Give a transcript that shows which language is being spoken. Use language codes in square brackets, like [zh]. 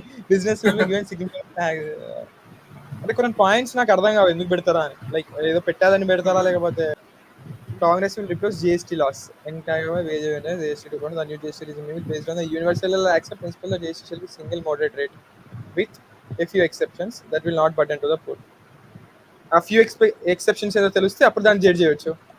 [en] business will be given significant tax. [te] అంటే కొన్ని points నాకు అర్థం కావు ఎందుకు పెడతారా అని. లైక్ ఏదో పెట్టాలని పెడతారా, లేకపోతే [en] Congress will replace GST laws. Entire wage awareness, GST 2.0, the new GST regime will be based on the universal access principle that GST shall be single moderate rate, with a few exceptions that will not burden to the poor. A few exceptions [te] ఏదో తెలిస్తే అప్పుడు దాన్ని judge చేయొచ్చు.